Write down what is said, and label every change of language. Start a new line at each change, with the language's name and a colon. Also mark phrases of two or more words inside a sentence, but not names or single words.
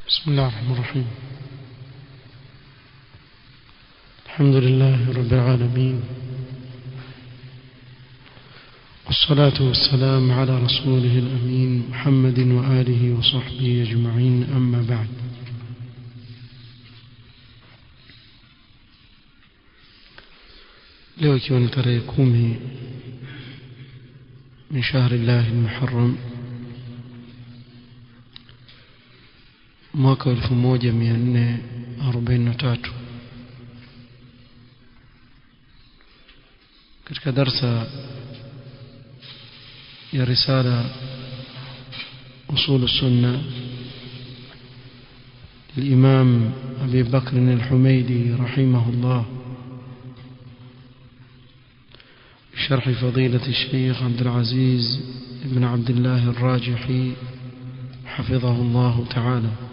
Arabic: بسم الله الرحمن الرحيم. الحمد لله رب العالمين، والصلاة والسلام على رسوله الأمين محمد وآله وصحبه أجمعين، أما بعد.
Swahili: leo ikiwa ni tarehe 10
Arabic: من شهر الله المحرم
Swahili: mwaka 1443 katika darsa ya risala usul
Arabic: السنة للإمام أبي بكر الحميدي رحمه الله شرح فضيلة الشيخ عبد العزيز بن عبد الله الراجحي حفظه الله تعالى.